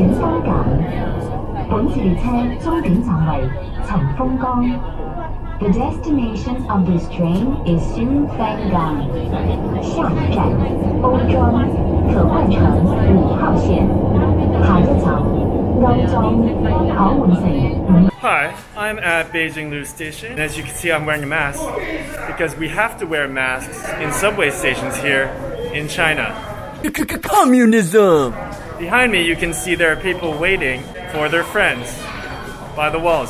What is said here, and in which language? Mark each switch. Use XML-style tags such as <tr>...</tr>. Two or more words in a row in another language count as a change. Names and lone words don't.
<zh>香港。本次列車終點站為陳豐崗。</zh> <en>The destination of this train is Fangang.</en> <zh>下一站欧庄可换乘5號線。下一站歐莊可換乘5。</zh> <en>Hi, I'm at Beijing Lu Station, and as you can see I'm wearing a mask because we have to wear masks in subway stations here in China. Communism! Behind me you can see there are people waiting for their friends by the walls.</en>